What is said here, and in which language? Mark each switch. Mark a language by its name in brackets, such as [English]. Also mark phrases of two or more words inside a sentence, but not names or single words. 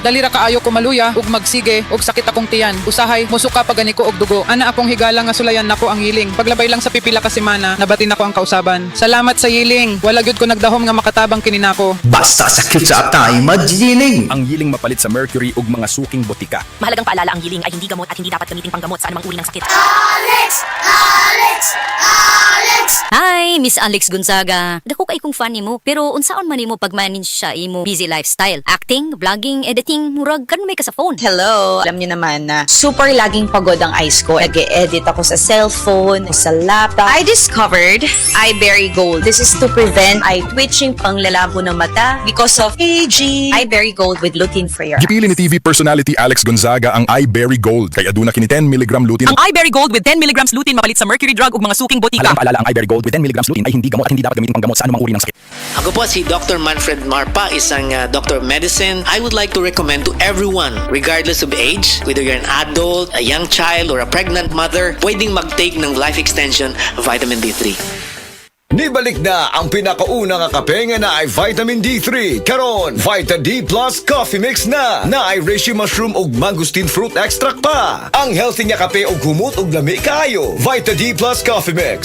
[Cebuano] Dalira kaayo ko maluya ug magsige ug sakit akong tiyan. Usahay musuka pagani ko og dugo. Ana akong higala nga sulayan nako ang hiling. Paglabay lang sa pipila ka semana, nabatin ako ang kausaban. Salamat sa hiling. Wala gyud ko nagdahom nga makatabang kini nako. Basta sakit sa atay, madzining. Ang yiling mapalit sa mercury ug mga suking botika. [Filipino] Mahalagang paalala, ang yiling ay hindi gamot at hindi dapat gamitin panggamot sa anumang uri ng sakit. [English] Hi, Miss Alex Gonzaga. [Cebuano] Dako kay kong fan nimo, pero unsaon man nimo pag-manage sa imo busy lifestyle? Acting, vlogging, editing, murag kan may ka sa phone. [Filipino] Hello, alam niyo naman na [English] super laging [Filipino] pagod ang eyes ko. Nag-e-edit ako sa cellphone, sa laptop. [English] I discovered iBerry Gold. This is to prevent eye twitching, [Filipino] panglalabo ng mata [English] because of aging. iBerry Gold with lutein free. [Cebuano] Gipili ni [English] TV personality [Cebuano] Alex Gonzaga ang iBerry Gold kay aduna kini 10 mg lutein. Ang iBerry Gold [English] with 10 mg lutein [Cebuano] mapalit sa mercury drug ug mga suking botika. [Filipino] Mahalagang paalala, ang iBerry Gold [English] with 10 mg lutein [Filipino] ay hindi gamot at hindi dapat gamitin panggamot sa anumang uri ng sakit. Ako po si Dr. Manfred Marpa, isang Dr. Medicine. [English] I would like to recommend to everyone, regardless of age, whether you're an adult, a young child, or a pregnant mother, [Filipino] pwedeng mag-take ng life extension vitamin D3. [Cebuano] Nibalik na ang pinakauna nga kape nga na ay vitamin D3. Karon, Vita D Plus Coffee Mix na ay [English] reishi mushroom [Cebuano] ug [English] mangosteen fruit extract [Cebuano] pa. Ang healthy nga kape ug humot ug lami kaayo. Vita D Plus Coffee Mix.